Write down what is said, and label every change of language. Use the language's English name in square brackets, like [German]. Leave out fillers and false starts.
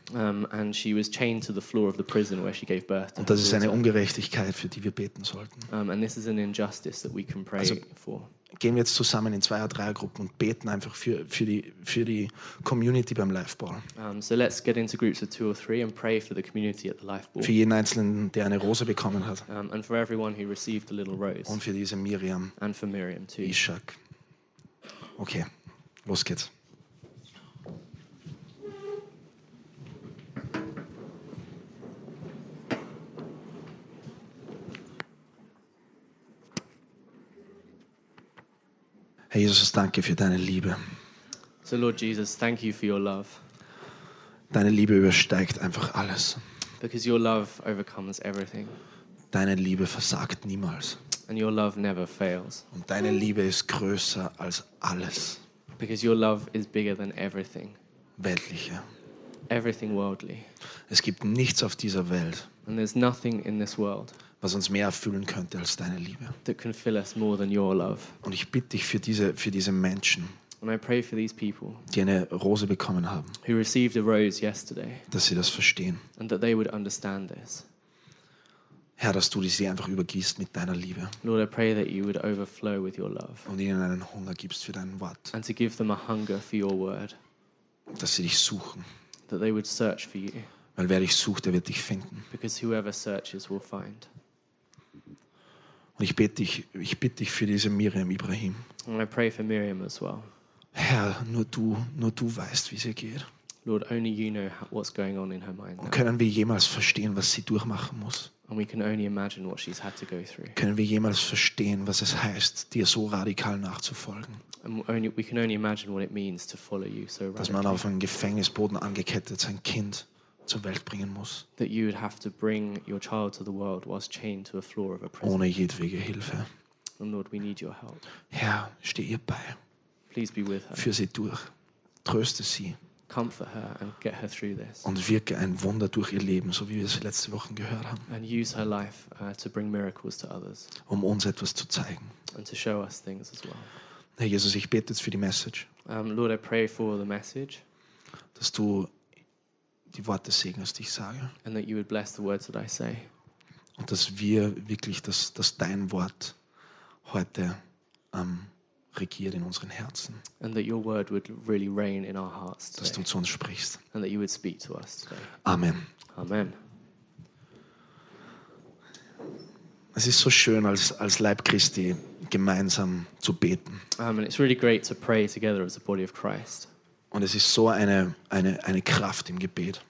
[English] And she was chained to the floor of the prison where she gave birth to [German] her. Und das ist eine Ungerechtigkeit, für die wir beten sollten. [English] And this is an injustice that we can pray [German] also, [English] for. [German] Gehen wir jetzt zusammen in zwei oder drei Gruppen und beten einfach für die Community beim Lifeball. [English] So let's get into groups of two or three and pray for the community at the Lifeball. [German] Für jeden Einzelnen, der eine Rose bekommen hat. [English] And for everyone who received a little rose. [German] Und für diese Miriam. [English] And for Miriam too. [German] Ishak. Okay, los geht's. Herr Jesus, danke für deine Liebe. [English] So Lord Jesus, thank you for your love. [German] Deine Liebe übersteigt einfach alles. [English] Because your love overcomes everything. [German] Deine Liebe versagt niemals. [English] And your love never fails. [German] Und deine Liebe ist größer als alles. [English] Because your love is bigger than everything. [German] Weltliche. [English] Everything worldly. [German] Es gibt nichts auf dieser Welt. [English] And there's nothing in this world. [German] Was uns mehr erfüllen könnte als deine Liebe. [English] That can fill us more than your love. [German] Und ich bitte dich für diese Menschen, [English] and I pray for these people, [German] die eine Rose bekommen haben, [English] who received a rose yesterday, [German] dass sie das verstehen. [English] And that they would understand this. [German] Herr, dass du sie einfach übergießt mit deiner Liebe. [English] Lord, I pray that you would overflow with your love. [German] Und ihnen einen Hunger gibst für dein Wort. [English] And to give them a hunger for your word. [German] Dass sie dich suchen. [English] That they would search for you. [German] Weil wer dich sucht, der wird dich finden. [English] Because whoever searches will find. [German] Und ich bitte dich für diese Miriam Ibrahim. [English] And I pray for Miriam as well. [German] Herr, nur du weißt, wie es ihr geht. [English] Lord, only you know what's going on in her mind. [German] Und können wir jemals verstehen, was sie durchmachen muss? [English] And we can only imagine what she's had to go through. [German] Können wir jemals verstehen, was es heißt, dir so radikal nachzufolgen? [English] We can only imagine what it means to follow you so radically. [German] Dass man auf einem Gefängnisboden angekettet sein Kind zur Welt bringen muss. [English] That you would have to bring your child to the world whilst chained to a floor of a prison. [German] Ohne jedwede Hilfe. [English] And Lord, we need your help. [German] Herr, steh ihr bei. [English] Please be with her. [German] Führ sie durch. Tröste sie. [English] Comfort her and get her through this. [German] Und wirke ein Wunder durch ihr Leben, so wie wir es letzte Woche gehört haben. [English] And use her life to bring miracles to others. [German] Um uns etwas zu zeigen. [English] And to show us things as well. [German] Herr Jesus, ich bete jetzt für die Message. [English] Lord, I pray for the message. [German] Dass du die Worte segnest, die ich sage. [English] And that you would bless the words that I say. [German] Und dass wir wirklich, dass dein Wort heute regiert in unseren Herzen. [English] And that your word would really reign in our hearts today. [German] Dass du zu uns sprichst. [English] And that you would speak to us today. Amen. Amen. [German] Es ist so schön, als Leib Christi gemeinsam zu beten. [English] And it's really great to pray together as the body of Christ. [German] Und es ist so eine Kraft im Gebet.